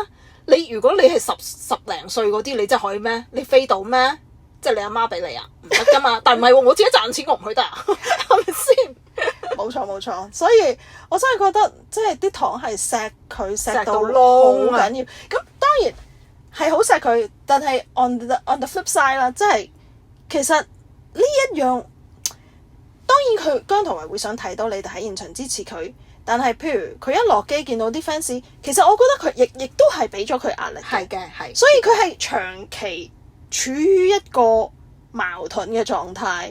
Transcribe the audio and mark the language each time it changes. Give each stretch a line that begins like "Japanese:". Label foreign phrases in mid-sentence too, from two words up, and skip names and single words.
Cantonese: 如果你係十零歲嗰啲，你真係可以咩？你飛到咩？即係你阿媽俾你啊？唔得噶嘛。但唔係喎，我自己賺錢我唔去得啊，係咪先？冇錯，所以我真係覺得即係啲糖係錫佢錫到好燶緊要。咁當然係好錫佢，但係
English: on the flip side
Cantonese: 啦，即係其實呢一樣當然佢姜濤係會想睇到你哋喺現場支持佢，但係譬如佢一落機見到啲 fans， 其實我覺得佢亦都係俾咗佢壓力。係嘅，係。所以佢係長期處於一個矛盾嘅狀態。